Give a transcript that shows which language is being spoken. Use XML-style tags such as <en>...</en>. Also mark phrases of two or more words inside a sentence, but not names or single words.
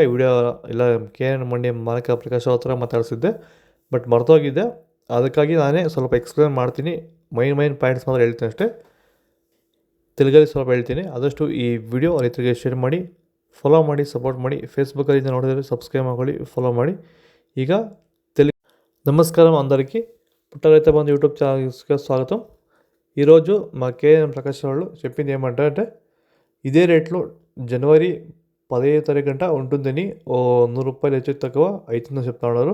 <kn>ವಿಡಿಯೋ ಇಲ್ಲ KN ಮಂಡಿ ಮಲಕ ಪ್ರಕಾಶ್ ಅವ್ರ ಹತ್ರ ಮಾತಾಡಿಸಿದ್ದೆ, ಬಟ್ ಮರ್ತೋಗಿದ್ದೆ. ಅದಕ್ಕಾಗಿ ನಾನೇ ಸ್ವಲ್ಪ ಎಕ್ಸ್ಪ್ಲೇನ್ ಮಾಡ್ತೀನಿ.</kn> <en>main points</en> <kn>ಮಾತ್ರ ಹೇಳ್ತೀನಿ ಅಷ್ಟೇ. ತೆಲುಗಲ್ಲಿ ಸ್ವಲ್ಪ ಹೇಳ್ತೀನಿ. ಆದಷ್ಟು ಈ ವಿಡಿಯೋ ರೈತರಿಗೆ ಶೇರ್ ಮಾಡಿ, ಫಾಲೋ ಮಾಡಿ, ಸಪೋರ್ಟ್ ಮಾಡಿ. ಫೇಸ್ಬುಕ್ಕಲ್ಲಿ ನೋಡಿದರೆ సబ్స్క్రైబ్ ಮಾಡ್ಕೊಳ್ಳಿ, ఫాలో ಮಾಡಿ.</kn> <te>ಈಗ నమస్కారం అందరికీ. పుట్ట రైతు బంధు యూట్యూబ్ ఛానల్కి స్వాగతం. ఈరోజు మా KN ప్రకాష్ వాళ్ళు చెప్పింది ఏమంటే ఇదే రేట్లో జనవరి 15వ తారీఖున ఉంటుందని, ఓ 100 రూపాయలు ಹೆಚ್ಚು తక్కువ అవుతుందని చెప్తా ఉన్నారు.</te>